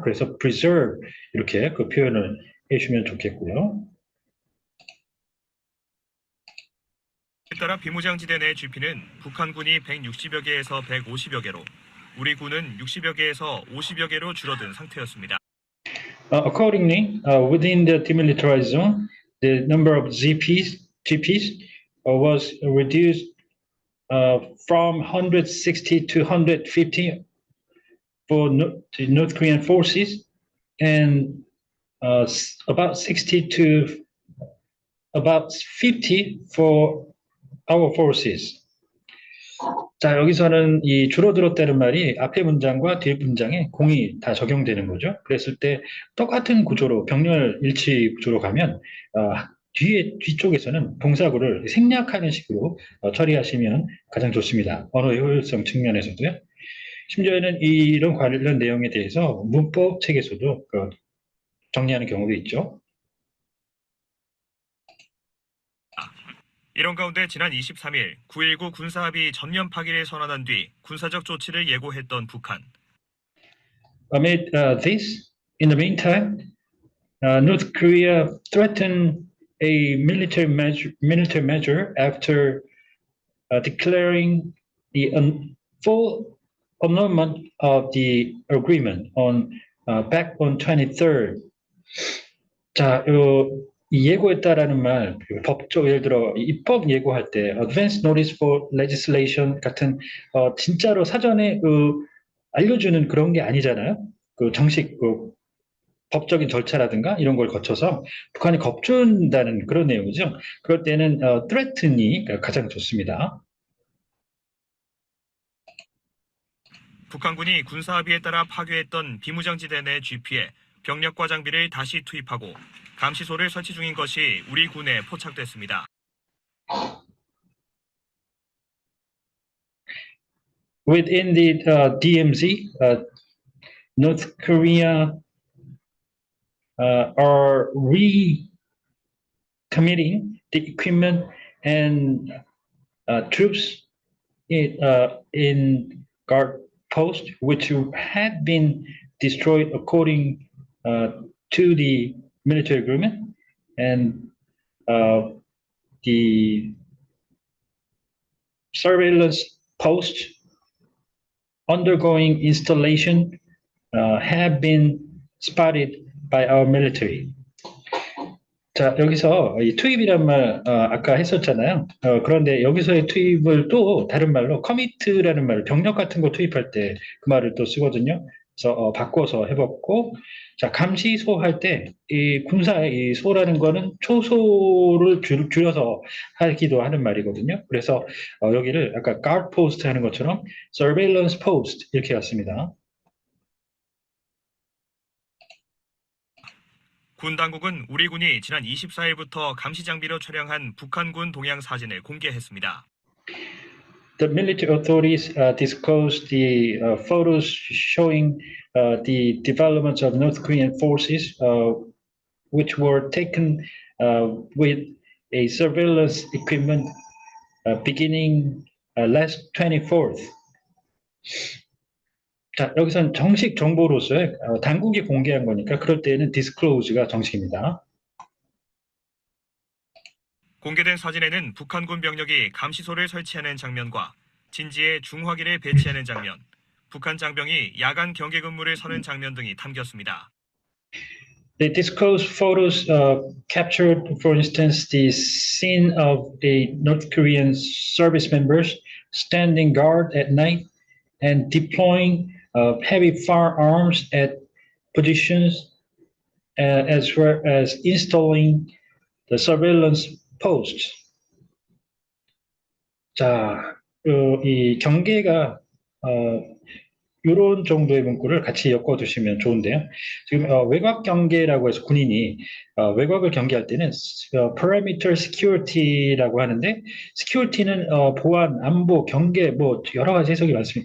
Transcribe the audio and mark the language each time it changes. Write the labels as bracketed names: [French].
[Korean] 그래서 preserve 이렇게 그 표현을 해주시면 좋겠고요. 에 따라 비무장지대 내 GP는 북한군이 160여 개에서 150여 개로, 우리 군은 60여 개에서 50여 개로 줄어든 상태였습니다. [English] Accordingly, within the demilitarized zone, the number of GPs was reduced from 160 to 150 for the North Korean forces, and about 60 to about 50 for our forces. [Korean] 자, 여기서는 이 줄어들었다는 말이 앞에 문장과 뒤 문장에 공이 다 적용되는 거죠. 그랬을 때 똑같은 구조로 병렬 일치 구조로 가면 뒤쪽에서는 동사구를 생략하는 식으로 처리하시면 가장 좋습니다. 언어 효율성 측면에서도요. 심지어는 이런 관련 내용에 대해서 문법 책에서도 정리하는 경우도 있죠. 이런 가운데 지난 23일 9.19 군사합의 전면 파기를 선언한 뒤 군사적 조치를 예고했던 북한. [English] Amid this, in the meantime, North Korea threatened a military measure after declaring the full annulment of the agreement back on 23rd. [Korean] 자, 이 예고했다라는 말, 법적 예를 들어 입법 예고할 때 [English] advance notice for legislation [Korean] 같은 진짜로 사전에 알려주는 그런 게 아니잖아요. 정식 법적인 절차라든가 이런 걸 거쳐서 북한이 겁준다는 그런 내용이죠. 그럴 때는 threaten이 가장 좋습니다. 북한군이 군사합의에 따라 파괴했던 비무장지대 내 GP에 병력과 장비를 다시 투입하고 감시소를 설치 중인 것이 우리 군에 포착됐습니다. [English] Within the DMZ, North Korea are recommitting the equipment and troops in guard post, which had been destroyed according to the military agreement, and the surveillance posts undergoing installation have been spotted by our military. [Korean] 자, 여기서 이 투입이란 말 아까 했었잖아요. 그런데 여기서의 투입을 또 다른 말로 commit라는 말을 병력 같은 거 투입할 때 그 말을 또 쓰거든요. 그래서 바꿔서 해봤고, 자, 감시소 할 때 이 군사의 이 소라는 거는 초소를 줄여서 하기도 하는 말이거든요. 그래서 여기를 아까 guard post 하는 것처럼 surveillance post 이렇게 왔습니다. 군 당국은 우리 군이 지난 24일부터 감시 장비로 촬영한 북한군 동향 사진을 공개했습니다. [English] The military authorities disclosed the photos showing the developments of North Korean forces, which were taken with a surveillance equipment beginning last 24th. [Korean] 자, 여기선 정식 정보로서의 당국이 공개한 거니까 그럴 때에는 disclose가 정식입니다. 공개된 사진에는 북한군 병력이 감시소를 설치하는 장면과 진지에 중화기를 배치하는 장면, 북한 장병이 야간 경계 근무를 서는 장면 등이 담겼습니다. [English] The disclosed photos captured, for instance, the scene of a North Korean service members standing guard at night and deploying heavy firearms at positions, as well as installing the surveillance posts. [Korean] 자, 이 경계가 이런 정도의 문구를 같이 엮어두시면 좋은데요. 지금 외곽 경계라고 해서 군인이 외곽을 경계할 때는 perimeter security라고 하는데, security는 보안, 안보, 경계 뭐 여러 가지 해석이 많습니다.